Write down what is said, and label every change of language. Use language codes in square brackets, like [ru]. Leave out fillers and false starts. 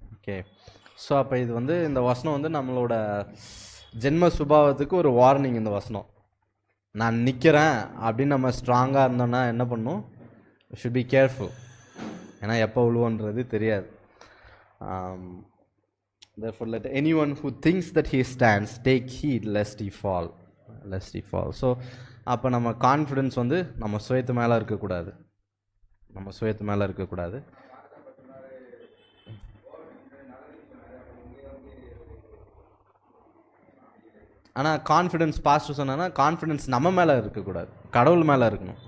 [ta] Okay. So அப்போ இது வந்து இந்த வசனம் வந்து நம்மளோட ஜென்ம சுபாவத்துக்கு ஒரு வார்னிங். இந்த வசனம், நான் நிற்கிறேன் அப்படின்னு நம்ம ஸ்ட்ராங்காக இருந்தோம்னா என்ன பண்ணும், [en] Should be careful. [ta] ஏன்னா எப்போ விழுவோன்றது தெரியாது. [en] Therefore, let anyone who thinks that he stands take heed lest he fall. Lest he fall. [ta] So, அப்போ நம்ம கான்ஃபிடென்ஸ் வந்து நம்ம சுயத்து மேலே இருக்கக்கூடாது. நம்ம சுயத்து மேலே இருக்கக்கூடாது. ஆனால் கான்ஃபிடென்ஸ் பாஸ்டர் சொன்னா கான்ஃபிடென்ஸ் நம்ம மேலே இருக்கக்கூடாது, கடவுள் மேலே இருக்கணும்.